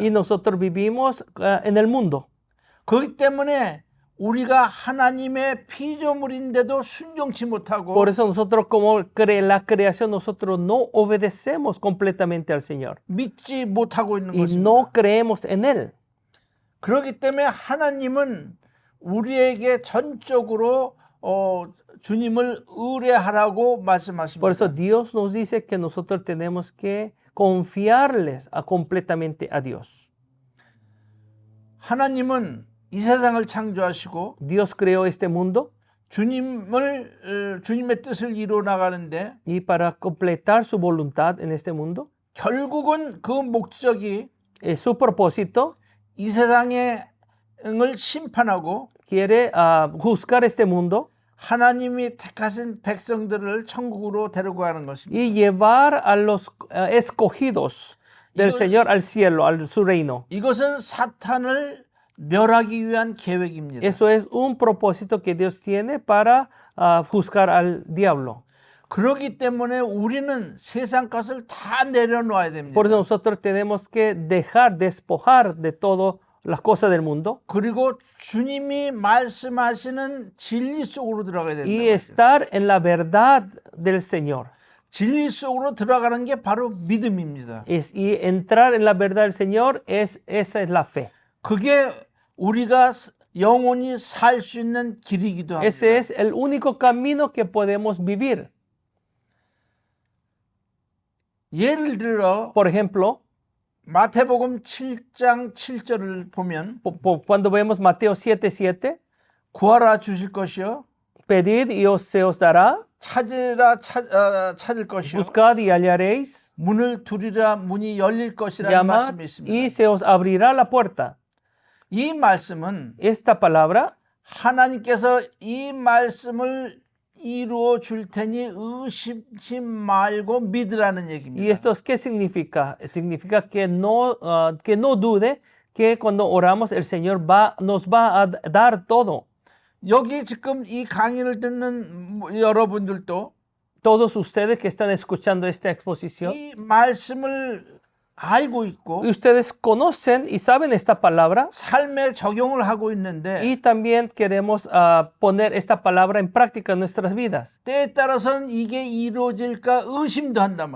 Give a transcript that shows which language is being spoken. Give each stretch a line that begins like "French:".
Spanish: y nosotros vivimos en el mundo.
Korean: 그렇기 때문에 우리가 하나님의 피조물인데도 순종치 못하고
Spanish: Por eso nosotros como la creación, nosotros no obedecemos completamente al Señor
Korean: 믿지 못하고 있는
Spanish: y
Korean: 것입니다.
Spanish: no creemos en Él.
Korean: 그렇기 때문에 하나님은 우리에게 전적으로 주님을 의뢰하라고 말씀하십니다.
Spanish: Por eso Dios nos dice que nosotros tenemos que confiarles completamente a Dios.
Korean: 하나님은 이 세상을 창조하시고
Spanish: Dios creó este mundo
Korean: 주님의 뜻을 이루어 나가는데
Spanish: y para completar su voluntad en este mundo,
Korean: 결국은 그 목적이
Spanish: su propósito
Korean: 이 세상을 심판하고
Spanish: quiere juzgar este mundo
Korean: 하나님이 택하신 백성들을 천국으로 데리고 가는 것입니다.
Spanish: y llevar a los escogidos del Señor al cielo, a su reino.
Korean: 이것은 사탄을 멸하기 위한 계획입니다.
Spanish: Eso es un propósito que Dios tiene para juzgar al diablo.
Korean: 그렇기 때문에 우리는 세상 것을 다 내려놓아야 됩니다.
Spanish: Por eso nosotros tenemos que despojar de todo las cosas del mundo
Korean: 그리고 주님이 말씀하시는 진리 속으로 들어가야 된다.
Spanish: y estar en la verdad del Señor.
Korean: 진리 속으로 들어가는 게 바로 믿음입니다.
Spanish: Y entrar en la verdad del Señor, esa es la fe.
Korean: 그게 우리가 영원히 살 수 있는 길이기도 합니다.
Spanish: Ese es el único camino que podemos vivir.
Korean: 예를 들어
Spanish: Por ejemplo,
Korean: 마태복음 7장 7절을 보면
Spanish: cuando vemos Mateo 7:7,
Korean: 구하라 주실 것이요
Spanish: pedid y se os dará,
Korean: 찾을 것이요.
Spanish: buscad y hallaréis,
Korean: 문을 두리라 문이 열릴 것이라는
Spanish: llamad
Korean: 말씀이 있습니다.
Spanish: y se os abrirá la puerta.
Korean: 이 말씀은
Spanish: Esta palabra
Korean: 하나님께서 이 말씀을 이루어 줄 테니 의심치 말고 믿으라는
Spanish: ¿y
Korean: 얘기입니다.
Spanish: esto qué significa? Significa que no dude que cuando oramos el Señor nos va a dar todo.
Korean: 여기 지금 이 강의를 듣는 여러분들도
Spanish: Todos ustedes que están escuchando esta exposición,
Korean: 이 말씀을 알고 있고
Spanish: ustedes conocen y saben esta palabra
Korean: 삶에 적용을 하고 있는데
Spanish: y también queremos poner esta palabra en práctica en nuestras vidas.
Korean: 때에 따라서는 이게 이루어질까 의심도 한단 말이에요.